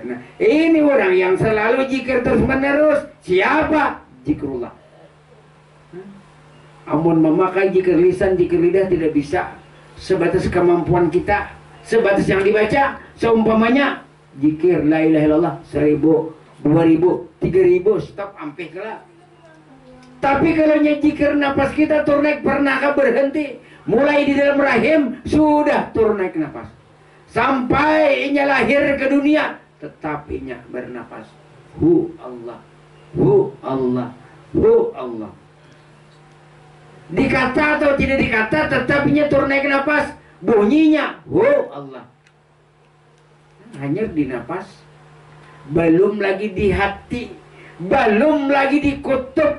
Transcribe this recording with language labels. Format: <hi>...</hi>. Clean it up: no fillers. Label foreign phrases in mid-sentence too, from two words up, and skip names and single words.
<id>Nah, ini orang yang selalu zikir terus menerus. Siapa? Zikrullah.</id> <bjn>Amun memakai zikir lisan, zikir lidah tidak bisa.</bjn> <id>Sebatas kemampuan kita, sebatas yang dibaca. Seumpamanya zikir</id> <ar>لا إله إلا الله</ar> <id>1000, 2000, 3000,</id> <bjn>stop ampih kala.</bjn> <id>Tapi kalau zikir napas kita turnaik, pernahkah berhenti? Mulai di dalam rahim sudah turnaik napas, sampai inya lahir ke dunia tetap inya bernapas.</id> <ar>هو الله، هو الله، هو الله.</ar> <id>Dikata atau tidak dikata tetap inya turnaik napas, bunyinya</id> <ar>هو الله.</ar> <id>Hanya di napas, belum lagi di hati, belum lagi di kutub.</id>